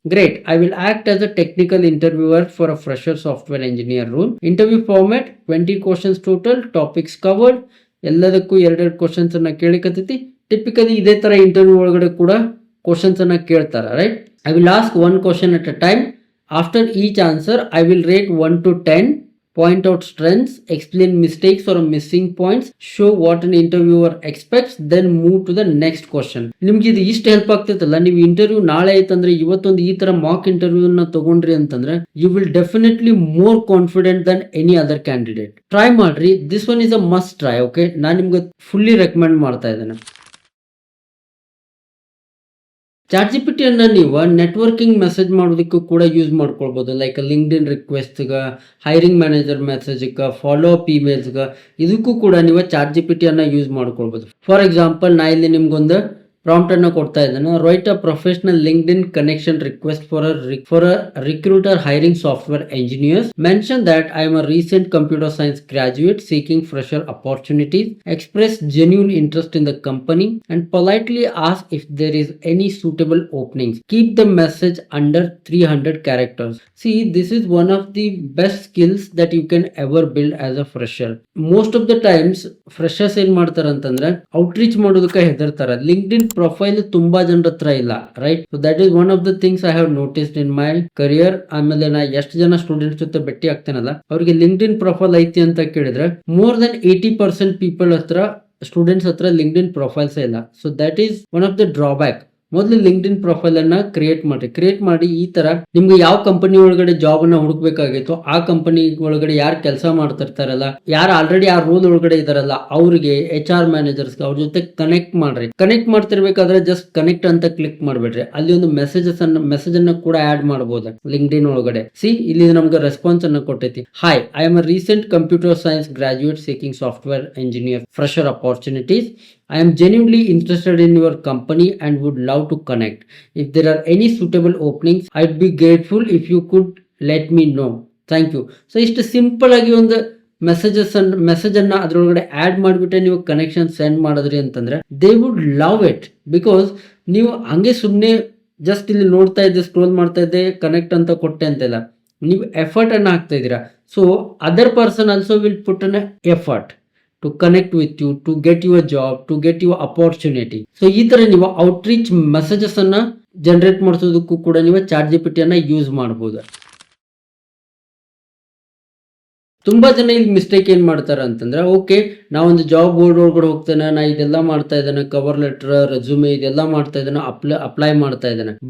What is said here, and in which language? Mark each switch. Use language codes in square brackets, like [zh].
[en] Great, I will act as a technical interviewer for a fresher software engineer role. Interview format 20 questions total, topics covered. [kn] ಎಲ್ಲದಕ್ಕೂ 2 questions ಅನ್ನ ಕೇಳಿಕತ್ತೈತಿ. Typically ಇದೇ ತರ interview ಒಳಗಡೆ ಕೂಡ questions ಅನ್ನ ಕೇಳ್ತಾರ. [en] Right, I will ask 1 question at a time. After each answer I will rate 1 to 10. Point out strengths, explain mistakes or missing points, show what an interviewer expects, then move to the next question. [kn] ನಿಮ್ಗೆ ಇದು ಇಷ್ಟು help ಆಗ್ತೈತಲ್ಲ, ನೀವು interview ನಾಳೆ ಐತಂದ್ರೆ ಇವತ್ತೊಂದು ಈ ತರ mock interview ನ ತಗೊಂಡ್ರಿ ಅಂತಂದ್ರೆ [en] You will definitely more confident than any other candidate. [kn] Try ಮಾಡ್ರಿ, [en] This one is a must try. [kn] Okay, ನಾನು ನಿಮ್ಗೆ ಫುಲ್ಲಿ ರೆಕಮೆಂಡ್ ಮಾಡ್ತಾ ಇದ್ದೇನೆ. ಚಾಟ್ ಜಿಪಿಟಿಯನ್ನ ನೀವು ನೆಟ್ವರ್ಕಿಂಗ್ ಮೆಸೇಜ್ ಮಾಡೋದಕ್ಕೂ ಕೂಡ ಯೂಸ್ ಮಾಡ್ಕೊಳ್ಬೋದು. ಲೈಕ್ ಲಿಂಕ್ಡ್ ಇನ್ ರಿಕ್ವೆಸ್ಟ್ಗ, ಹೈರಿಂಗ್ ಮ್ಯಾನೇಜರ್ ಮೆಸೇಜ್ಗೆ, ಫಾಲೋ ಅಪ್ ಇಮೇಲ್ಸ್ಗೆ, ಇದಕ್ಕೂ ಕೂಡ ನೀವು ಚಾಟ್ ಜಿಪಿಟಿಯನ್ನ ಯೂಸ್ ಮಾಡ್ಕೊಳ್ಬೋದು. ಫಾರ್ ಎಕ್ಸಾಂಪಲ್ ನಾ ಇಲ್ಲಿ ನಿಮ್ಗೊಂದು ಪ್ರಾಂಪ್ಟ್ ಅನ್ನು ಕೊಡ್ತಾ ಇದ್ದೇನೆ. [en] Write a professional LinkedIn connection request for a recruiter hiring software engineers. Mention that I am a recent computer science graduate seeking fresher opportunities. Express genuine interest in the company and politely ask if there is any suitable openings. Keep the message under 300 characters. See, this is one of the best skills that you can ever build as a fresher. Most of the times freshers [kn] ಏನ್ ಮಾಡ್ತಾರ ಅಂತಂದ್ರೆ outreach ಮಾಡೋದಕ್ಕೆ ಹೆದರ್ತಾರ. Linked ಇನ್ profile ತುಂಬಾ ಜನರ ಹತ್ರ ಇಲ್ಲ, [en] Right? So that is one of the things I have noticed in my career. [kn] ಆಮೇಲೆ ನಾ ಎಷ್ಟು ಜನ ಸ್ಟೂಡೆಂಟ್ಸ್ ಜೊತೆ ಭೇಟಿ ಆಗ್ತೇನಲ್ಲ, ಅವ್ರಿಗೆ ಲಿಂಕ್ಡ್ ಇನ್ ಪ್ರೊಫೈಲ್ ಐತಿ ಅಂತ ಕೇಳಿದ್ರೆ [en] more than 80% people [kn] ಹತ್ರ, ಸ್ಟೂಡೆಂಟ್ಸ್ ಹತ್ರ ಲಿಂಕ್ಡ್ ಇನ್ ಪ್ರೊಫೈಲ್ಸ್ ಇಲ್ಲ. [en] So that is one of the drawback. [kn] ಮೊದಲು ಲಿಂಕ್ಡ್ ಇನ್ ಪ್ರೊಫೈಲ್ ಅನ್ನ ಕ್ರಿಯೇಟ್ ಮಾಡಿ ಈ ತರ ನಿಮ್ಗೆ ಯಾವ ಕಂಪನಿ ಒಳಗಡೆ ಜಾಬ್ ಅನ್ನ ಹುಡುಕ್ಬೇಕಾಗಿತ್ತು, ಆ ಕಂಪನಿ ಒಳಗಡೆ ಯಾರು ಕೆಲಸ ಮಾಡ್ತಿರ್ತಾರಲ್ಲ, ಯಾರು ಆಲ್ರೆಡಿ ಆ ರೋಲ್ ಒಳಗಡೆ ಇದಾರಲ್ಲ, ಅವ್ರಿಗೆ HR ಮ್ಯಾನೇಜರ್ಸ್ ಅವ್ರ ಜೊತೆ ಕನೆಕ್ಟ್ ಮಾಡ್ರಿ. ಕನೆಕ್ಟ್ ಮಾಡ್ತಿರ್ಬೇಕಾದ್ರೆ ಜಸ್ಟ್ ಕನೆಕ್ಟ್ ಅಂತ ಕ್ಲಿಕ್ ಮಾಡ್ಬೇಡ್ರಿ, ಅಲ್ಲಿ ಒಂದು ಮೆಸೇಜ್ ಅನ್ನ ಕೂಡ ಆಡ್ ಮಾಡಬಹುದು ಲಿಂಕ್ಡ್ ಇನ್ ಒಳಗಡೆ. ಸಿ, ಇಲ್ಲಿ ನಮ್ಗೆ ರೆಸ್ಪಾನ್ಸ್ ಅನ್ನ ಕೊಟ್ಟೈತಿ. [en] Hi, I am a recent computer science graduate seeking software engineer fresher opportunities. I am genuinely interested in your company and would love to connect. If there are any suitable openings, I'd be grateful if you could let me know. Thank you. [kn] So ಇಷ್ಟು simple ಆಗಿ ಒಂದು message ಅನ್ನ ಅದ್ರೊಳಗಡೆ add ಮಾಡಿಬಿಟ್ಟೆ ನೀವು connection send ಮಾಡಿದ್ರಿ ಅಂತಂದ್ರೆ [en] They would love it. [kn] Because ನೀವು ಹಂಗೆ ಸುಮ್ಮನೆ ಜಸ್ಟ್ ಇಲ್ಲಿ ನೋಡ್ತಾ ಇದ್ದೆ, ಸ್ಕ್ರೋಲ್ ಮಾಡ್ತಾ ಇದ್ದೆ, ಕನೆಕ್ಟ್ ಅಂತ ಕೊಟ್ಟೆ ಅಂತೆಲ್ಲ, ನೀವು ಎಫರ್ಟ್ ಅನ್ನ ಹಾಕ್ತಾ ಇದ್ದೀರಾ. [en] So other person also will put an effort to connect with you, to get you a job, to get you opportunity. [kn] So ಈ ತರ ನೀವು ಔಟ್ರೀಚ್ ಮೆಸೇಜಸ್ ಅನ್ನ ಜನರೇಟ್ ಮಾಡಿಸೋದಕ್ಕೂ ಕೂಡ ನೀವು ChatGPT ಅನ್ನ ಯೂಸ್ ಮಾಡಬಹುದು. ತುಂಬಾ ಜನ ಇಲ್ಲಿ ಮಿಸ್ಟೇಕ್ ಏನ್ ಮಾಡ್ತಾರ ಅಂತಂದ್ರೆ, ಓಕೆ ನಾವೊಂದು ಜಾಬ್ ಬೋರ್ಡ್ ಒಳಗಡೆ ಹೋಗ್ತೇನೆ, ನಾ ಇದೆಲ್ಲ ಮಾಡ್ತಾ ಇದ್ದೇನೆ, ಕವರ್ ಲೆಟರ್, ರೆಸ್ಯೂಮೆ ಇದೆಲ್ಲ ಮಾಡ್ತಾ ಇದ್ದೇನೆ, ಅಪ್ಲೈ ಮಾಡ್ತಾ ಇದ್ದೇನೆ.